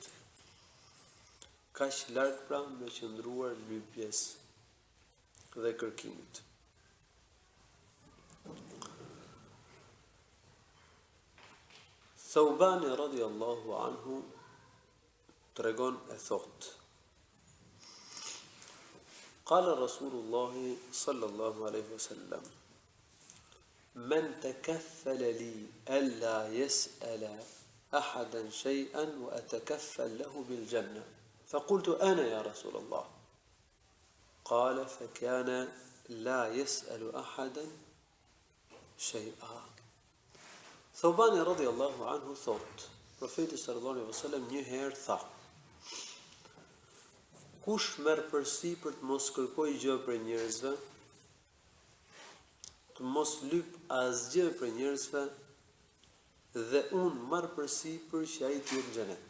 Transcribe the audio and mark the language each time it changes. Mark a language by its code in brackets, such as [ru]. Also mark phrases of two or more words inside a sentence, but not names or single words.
[sq] Kaq larg pra me qëndruar lypjes dhe kërkimit. Thawbani [ar] رضي الله عنه [sq] tregon e thot: [ar] قال رسول الله صلى الله عليه وسلم من تكفل لي ألا يسأل أحدا شيئا وأتكفل له بالجنة. فقلت أنا يا رسول الله. قال فكان لا يسأل أحدا شيئا. [sq] Thawbani [ar] رضي الله عنه [sq] thot, profeti [ar] صلى الله عليه وسلم [sq] një herë tha: Kush merr përsipër të mos kërkoj gjë për njerëzve, të mos lyp asgjë për njerëzve, dhe unë marr përsipër që ai të jetë në xhenet.